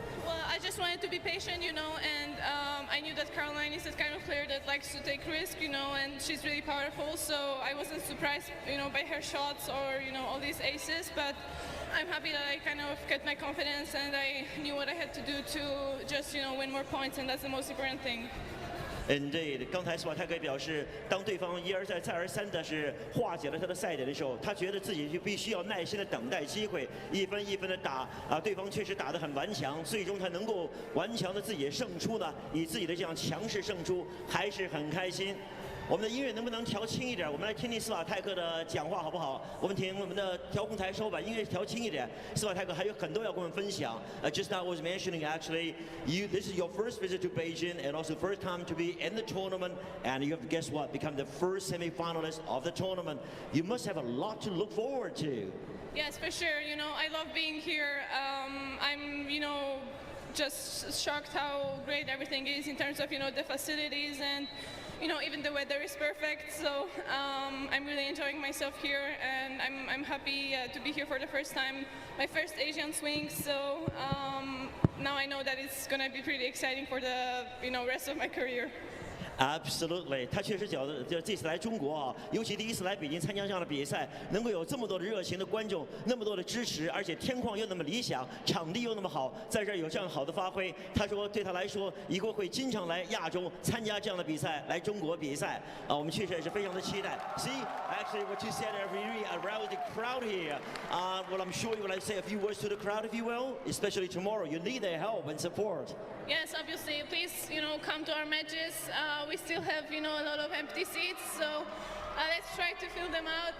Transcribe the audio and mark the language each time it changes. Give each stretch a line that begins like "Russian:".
English: Well, I just wanted to be patient, you know, and I knew that Caroline is the kind of player that likes to take risks, you know, and she's really powerful, so I wasn't surprised, you know, by her shots or, you know, all these aces, but I'm happy that I kind of get my confidence and I knew what I had to do to just, you know, win more points, and that's the most important thing.
Chinese: Indeed， 刚才Swiatek表示，当对方一而再再而三的是化解了他的赛点的时候，他觉得自己就必须要耐心的等待机会，一分一分的打对方确实打得很顽强，最终他能够顽强的自己胜出呢，以自己的这样强势胜出，还是很开心。我们的音乐能不能调轻一点？我们来听听斯瓦泰克的讲话好不好？我们听我们的调控台稍把音乐调轻一点。斯瓦泰克还有很多要跟我们分享。
English: Just now I was mentioning actually, this is your first visit to Beijing and also first time to be in the tournament, and you have guess what? Become the 1st semi-finalist of the tournament. You must have a lot to look forward to. Yes, for sure. You know, I love being here. I'm, you know, just shocked how great everything is in terms of, you know, the facilities and even the weather is perfect. So I'm really enjoying myself here, and I'm happy to be here for the first time, my first Asian swing. So now I know that it's going to be pretty exciting for the rest of my career.
Chinese: Absolutely， 他确实觉得这次来中国啊，尤其第一次来北京参加这样的比赛，能够有这么多的热情的观众，那么多的支持，而且天况又那么理想，场地又那么好，在这儿有这样好的发挥，他说对他来说，以后会经常来亚洲参加这样的比赛，来中国比赛啊，我们确实也是非常的期待。
English: See, actually, what you said really aroused the crowd here. Well, I'm sure you would like to say a few words to the crowd, if you will, especially tomorrow. You need their help and support. Yes, obviously. Please, come to our matches. We still have, a lot of empty seats, so let's try to fill them out.